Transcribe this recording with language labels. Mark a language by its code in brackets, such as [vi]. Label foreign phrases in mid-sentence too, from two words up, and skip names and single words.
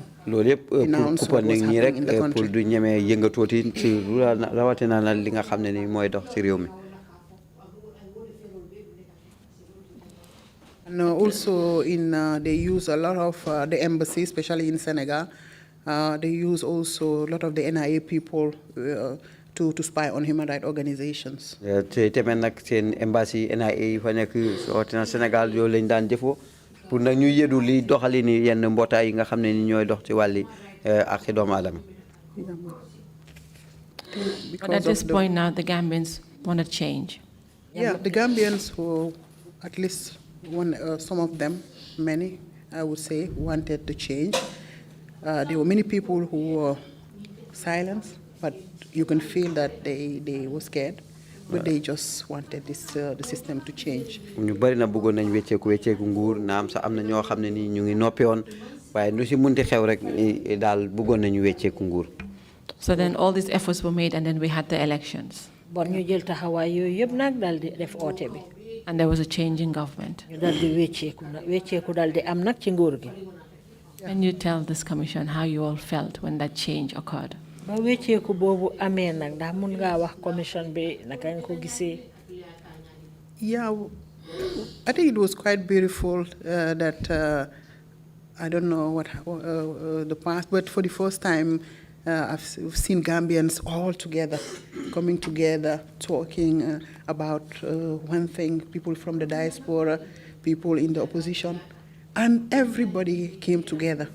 [wo] loolu yëpp [en] denounce what was happening in the country. [wo] pour du ñemee yëngatooti ci rawatina na li nga xam ne ni mooy dox ci réew mi. [en] And also they use a lot of the embassy, especially in Senegal. They use also a lot of the NIA people to spy on human rights organizations. [wo] te tamit nag seen embassy NIA yi fa nekk rawatina Sénégal yooyu lañ daan jëfoo pour nag ñu yëdu li doxali ni yenn mbootaay yi nga xam ne ni ñooy dox ci wàlli ak doomu aadama. [en] But at this point now, the Gambians want to change. Yeah, the Gambians who, at least some of them, many, I would say, wanted to change. There were many people who were silenced, but you can feel that they were scared, but they just wanted the system to change. [wo] ñu bari na bëggoon nañ wecceeku nguur naam sax am na ñoo xam ne ni ñu ngi noppi woon waaye lu si munti xew rek daal bëggoon nañu wecceeku nguur. [en] So then all these efforts were made, and then we had the elections. [wo] Bon ñu jël taxawaay yooyu yëpp nag daal di def oote bi. [en] And there was a change in government. [wo] ñu daal di wecceeku daal di am nag ci nguur gi. [en] Can you tell this commission how you all felt when that change occurred? [wo] Ba wecceeku boobu amee nag ndax mun ngaa wax commission bi naka nga ko gisee. [en] Yeah, I think it was quite beautiful that I don't know what the past, but for the first time I've seen Gambians all together, coming together, talking about one thing, people from the diaspora, people in the opposition, and everybody came together.